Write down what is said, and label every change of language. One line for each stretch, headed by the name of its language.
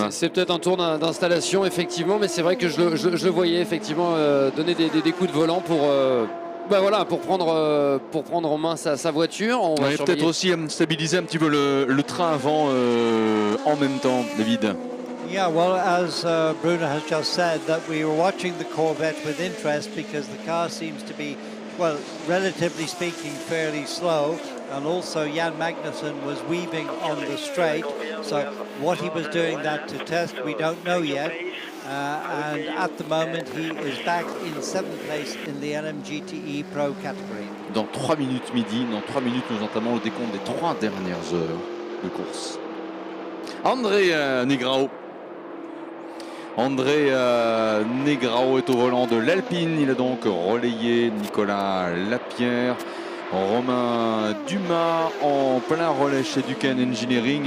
French: C'est peut-être un tour d'installation effectivement, mais c'est vrai que je le voyais effectivement donner des coups de volant pour prendre en main sa voiture. On va peut-être aussi stabiliser un petit peu le train avant en même temps, David.
English: Yeah, well, as Bruno has just said, that we were watching the Corvette with interest because the car seems to be, well, relatively speaking, fairly slow. And also Jan Magnussen was weaving on the straight. So what he was doing that to test, we don't know yet. And at the moment, he is back in 7th place in the LMGTE Pro category.
French: Dans 3 minutes midi, nous entamons le décompte des 3 dernières heures de course. André Negrão. André Negrão est au volant de l'Alpine. Il a donc relayé Nicolas Lapierre. Romain Dumas en plein relais chez Duquesne Engineering.